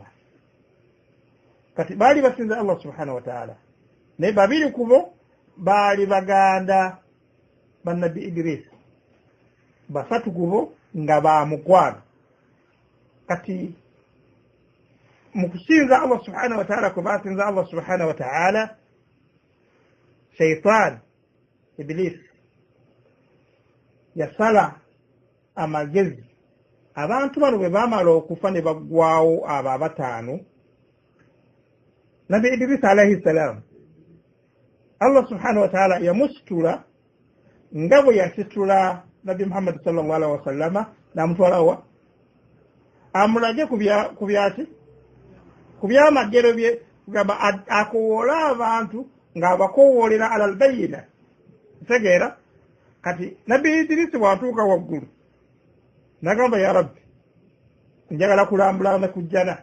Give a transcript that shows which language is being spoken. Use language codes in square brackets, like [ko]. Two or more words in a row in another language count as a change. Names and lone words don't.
[lg] Kati bali basinza Allah [ar] سبحانه وتعالى [lg] naye babiri kubo baali baganda bannabi Idris, basatu kubo nga bamukwano. Kati mukusinza Allah [ar] سبحانه وتعالى [lg] kubasinza Allah [ar] سبحانه وتعالى [lg] shaitan Iblis yasala amagezi abantu bano bwe bamala okufa ne baggwawo abo abataano Nabi Idris [ar] عليه السلام [lg] Allah [ar] سبحانه وتعالى [lg] yamusitula nga bwe yasitula Nabi Muhammad [ar] صلى الله عليه وسلم [lg] n'amutwala wa amulage ku byamagero bye kugamba akowoola abantu ng'abakowoolera alal bayina. Tegeera kati Nabi Idris bw'atuuka waggulu n'agamba [ar] يا رب [lg] njagala kulambula ne kujjana.